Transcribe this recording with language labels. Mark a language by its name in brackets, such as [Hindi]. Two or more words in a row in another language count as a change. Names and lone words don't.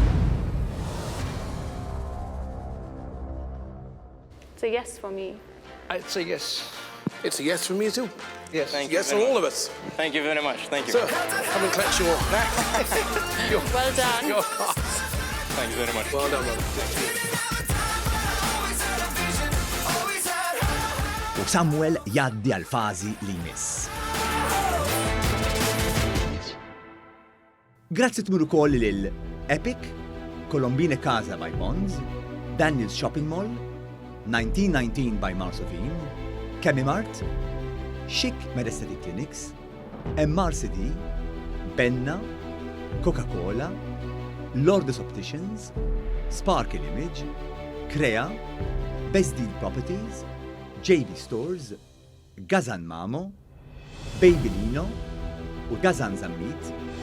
[English] It's a yes for me. I'd say yes. It's a yes from me too. Yes. Thank you Yes very from all much. of us. Thank you very much. Thank you. So, come and collect your Well done. your Thank you very much. Well done, brother. [Maltese] U Samuel jaddi għal fażi li jmiss. Grazzi tmur ukoll lil Epic, Colombine Casa by Bonds, Daniel's Shopping Mall, 1919 by Marsovin, Chemimart, Chic Medicine Clinics, MRCD, Benna, Coca-Cola, Lourdes Opticians, Sparkle Image, Crea, Best Deal Properties, JB Stores, Gazan Mamo, Babylino u Gazan Zammit.